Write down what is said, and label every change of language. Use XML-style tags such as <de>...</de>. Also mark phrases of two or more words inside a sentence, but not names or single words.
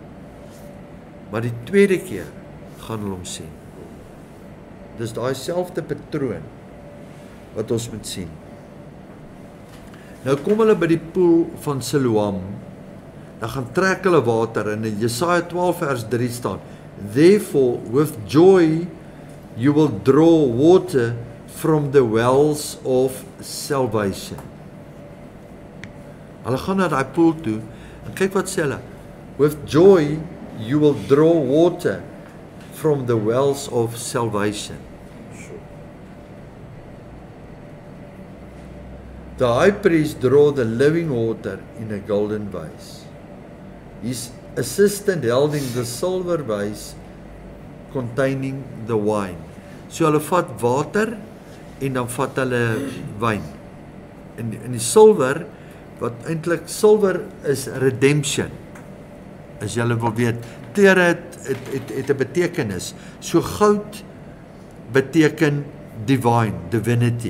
<af>Maar die tweede keer gaan hulle hom sien. Dis daai selfde patroon wat ons moet sien. Nou kom hulle by die poel van Siloam, dan gaan trek hulle water, en in Jesaja 12 vers 3 staan,</af> <en>Therefore with joy you will draw water from the wells of salvation. Hulle gaan na daai poel toe, en kyk wat sê hulle, with joy you will draw water from the wells of salvation. The high priest drew the living water in a golden vase. His assistant held in the silver vase containing the wine.</en> <af>So hulle vat water en dan vat hulle wyn. In die silwer, wat eintlik silwer is redemption. As julle wil weet, tere het 'n betekenis. So goud beteken</af> <en>divine, divinity.</en>